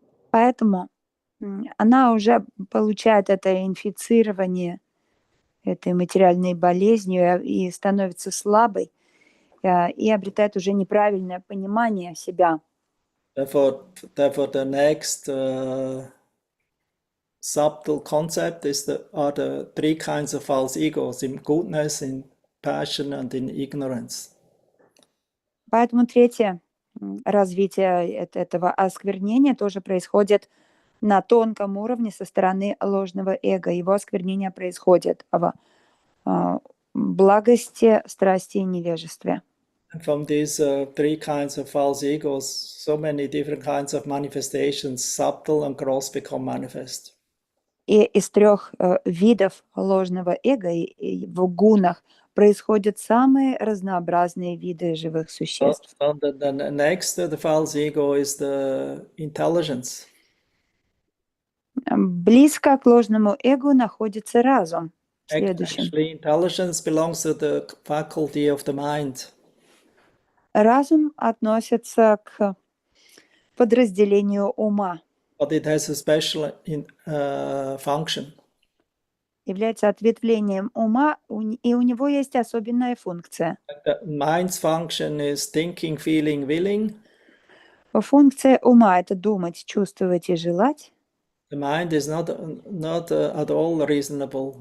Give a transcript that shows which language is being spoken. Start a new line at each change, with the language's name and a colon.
Russian: Поэтому она уже получает это инфицирование этой материальной болезнью и становится слабой, и обретает уже неправильное понимание себя.
English: Therefore the next subtle concept are the three kinds of false egos: in goodness, in passion, and in ignorance.
Russian: Поэтому третье развитие этого осквернения тоже происходит на тонком уровне со стороны ложного эго. Его осквернение происходит в благости, страсти и невежестве.
English: And from these three kinds of false egos, so many different kinds of manifestations, subtle and gross, become manifest.
Russian: И из трех видов ложного эго в гунах происходят самые разнообразные виды живых существ.
English: The next to the false ego is the intelligence.
Russian: Близко к ложному эго находится разум. Следующим.
English: Actually, intelligence belongs to the faculty of the mind.
Russian: Разум относится к подразделению ума.
English: But it has a special function.
Russian: Является ответвлением ума, и у него есть особенная функция.
English: The mind's function is thinking, feeling, willing.
Russian: Функция ума – это думать, чувствовать и желать.
English: The mind is not at all reasonable.